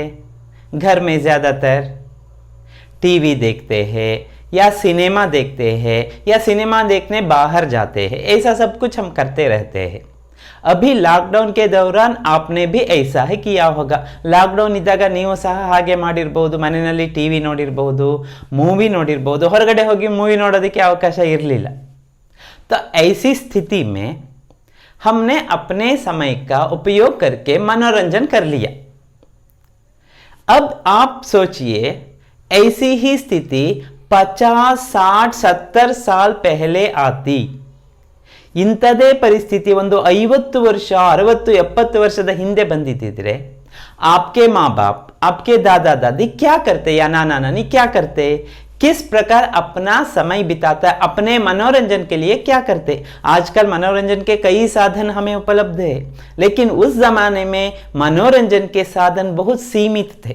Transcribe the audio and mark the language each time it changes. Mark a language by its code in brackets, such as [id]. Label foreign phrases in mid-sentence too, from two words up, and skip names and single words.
[hi] घर में ज़्यादातर टीवी देखते हैं या सिनेमा देखते हैं या सिनेमा देखने बाहर जाते हैं। ऐसा सब कुछ हम करते रहते हैं। अभी लॉकडाउन के दौरान आपने भी ऐसा ही किया होगा। [kn] लॉकडाउन इद्ದಾಗ ನೀವು ಸಹ ಹಾಗೆ ಮಾಡಿರಬಹುದು। ಮನೆಯಲ್ಲಿ ಟಿವಿ ನೋಡಿರಬಹುದು, ಮೂವಿ ನೋಡಿರಬಹುದು, ಹೊರಗಡೆ ಹೋಗಿ ಮೂವಿ ನೋಡೋದಕ್ಕೆ ಅವಕಾಶ ಇರಲಿಲ್ಲ। [hi] तो ऐसी स्थिति में हमने अपने समय का उपयोग करके मनोरंजन कर लिया। अब आप सोचिए, ऐसी ही स्थिति 50, 60, 70 साल पहले आती। [kn] ಇಂಥದೇ ಪರಿಸ್ಥಿತಿ ಒಂದು 50 ವರ್ಷ, 60, 70 ವರ್ಷದ ಹಿಂದೆ ಬಂದಿದ್ದಿದ್ರೆ [hi] आपके माँ बाप, आपके दादा दादी क्या करते या नाना नानी क्या करते? किस प्रकार अपना समय बिताता, अपने मनोरंजन के लिए क्या करते? आजकल मनोरंजन के कई साधन हमें उपलब्ध है, लेकिन उस जमाने में मनोरंजन के साधन बहुत सीमित थे।